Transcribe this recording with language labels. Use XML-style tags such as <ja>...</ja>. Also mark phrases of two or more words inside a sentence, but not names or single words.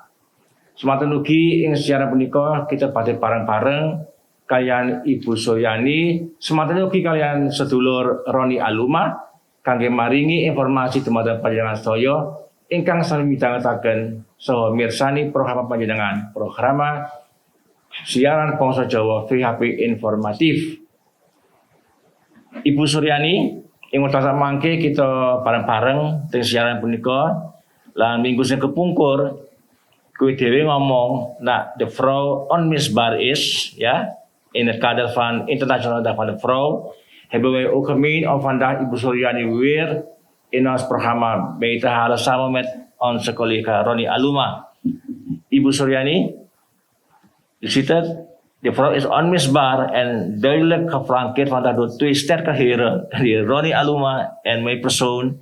<jv>Semanten ugi ing siaran punika kita badhe bareng-bareng kalian Ibu Suryani, semanten ugi kalian sedulur Roni Aluma kangge maringi informasi dumateng panjenengan sedaya ingkang sami midhangetaken saha mirsani program panjenengan program siaran bangsa Jawa VHP informatif. Ibu Suryani, ing wekdal samangke kita bareng-bareng teng siaran punika lan minggu sing kepungkur kowe dhewe ngomong</jv> <nl>the Vrouw onmisbaar is in het kader van Internationale Dag van de Vrouw hebben wij ook gemeen om vandaag Ibu Suryani weer in ons programma mee te halen samen met onze collega Roni Aluma. Ibu Suryani, u ziet het, de vrouw is onmisbaar en duidelijk geflankeerd vandaag door twee sterke heren, die Roni Aluma en mijn persoon.</nl>